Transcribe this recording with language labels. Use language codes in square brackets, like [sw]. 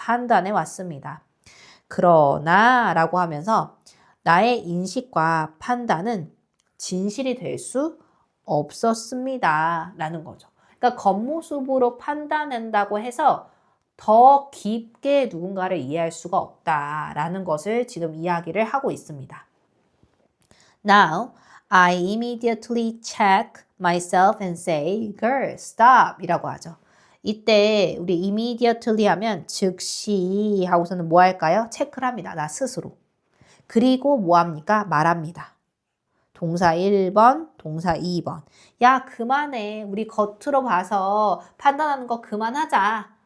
[ko] 판단해 왔습니다. 그러나 라고 하면서 나의 인식과 판단은 진실이 될 수 없었습니다. 라는 거죠. 그러니까 겉모습으로 판단한다고 해서 더 깊게 누군가를 이해할 수가 없다라는 것을 지금 이야기를 하고 있습니다. [en] Now, I immediately check myself and say, girl, stop [ko] 이라고 하죠. 이때 우리 immediately 하면 즉시 하고서는 뭐 할까요? 체크를 합니다. 나 스스로. 그리고 뭐 합니까? 말합니다. 동사 1번, 동사 2번. 야, 그만해. 우리 겉으로 봐서 판단하는 거 그만하자.